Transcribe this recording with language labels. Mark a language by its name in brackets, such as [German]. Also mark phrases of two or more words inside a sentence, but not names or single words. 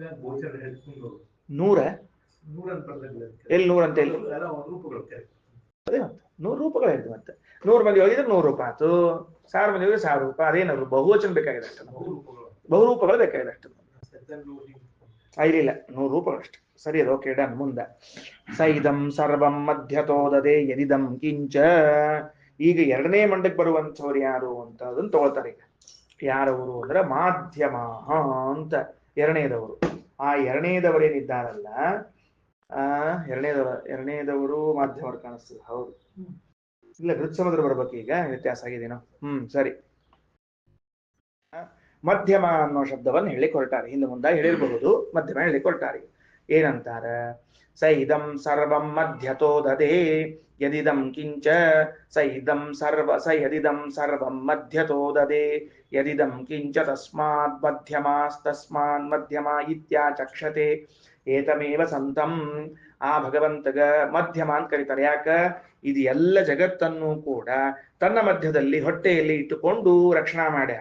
[Kannada] 100 ಎಲ್ಲಿ 100 ಅಂತ ಎಲ್ಲಿ? ಅದೇ ಮತ್ತೆ 100 ರೂಪಗಳು ಹೇಳಿದೆ. ಮತ್ತೆ 100 ಮಂದಿ ಹೋಗಿದ್ರೆ 100 ರೂಪ ಆಯ್ತು, 1000 ಮಂದಿ ಹೋಗಿದ್ರೆ 1000 ರೂಪ. ಅದೇನಾದ್ರು ಬಹುವಚನ ಬೇಕಾಗಿದೆ ಅಷ್ಟೇ, ಬಹುರೂಪಗಳು ಬೇಕಾಗಿದೆ ಅಷ್ಟೇ. ಇಲ್ಲ 100 ರೂಪಗಳಷ್ಟೇ. ಸರಿ, ಅದು ಓಕೆ, ಡನ್. [Sanskrit] ಮುಂದ ಸ ಇದಂ ಸರ್ವಂ ಮಧ್ಯತೋದದೆ ಯದಿದಂ ಕಿಂಚ. [Kannada] ಈಗ ಎರಡನೇ ಮಂಡಕ್ಕೆ ಬರುವಂಥವ್ರು ಯಾರು ಅಂತ ಅದನ್ನ ತಗೊಳ್ತಾರೆ. ಈಗ ಯಾರವರು ಅಂದ್ರೆ ಮಾಧ್ಯಮ ಅಂತ ಎರಡನೇದವರು. ಆ ಎರಡನೇದವರೇನಿದ್ದಾರಲ್ಲ, ಎರಡನೇದವರು ಮಾಧ್ಯಮರು ಕಾಣಿಸ್ತದೆ. ಹೌದು, ಇಲ್ಲ ಗೃತ್ಸಮದ್ರ ಬರ್ಬೇಕು. ಈಗ ವ್ಯತ್ಯಾಸ ಆಗಿದೇನೋ. ಸರಿ. ಮಧ್ಯಮ ಅನ್ನೋ ಶಬ್ದವನ್ನು ಹೇಳಿಕ್ ಹೊರಟಾರೆ. ಹಿಂದೆ ಮುಂದೆ ಹೇಳಿರಬಹುದು, ಮಧ್ಯಮ ಹೇಳಿಕ್ ಹೊರಟಾರೆ. ಏನಂತಾರ? [Sanskrit] ಸ ಇದಂ ಸರ್ವಂ ಮಧ್ಯತೋ ದದೇ ಯದಿದಂ ಕಿಂಚ. ಸ ಯದಿದಂ ಸರ್ವಂ ಮಧ್ಯತೋ ದದೇ ಯದಿದಂ ಕಿಂಚ ತಸ್ಮಾತ್ ಮಧ್ಯಮಾಸ್ತಸ್ಮಾನ್ ಮಧ್ಯಮ ಇತ್ಯಾಚಕ್ಷತೆ ಏತಮೇವ ಸಂತಂ. [Kannada] ಆ ಭಗವಂತಗ ಮಧ್ಯಮ ಅಂತ ಕರೀತಾರೆ. ಯಾಕ? ಇದು ಎಲ್ಲ ಜಗತ್ತನ್ನು ಕೂಡ ತನ್ನ ಮಧ್ಯದಲ್ಲಿ ಹೊಟ್ಟೆಯಲ್ಲಿ ಇಟ್ಟುಕೊಂಡು ರಕ್ಷಣಾ ಮಾಡ್ಯಾನ.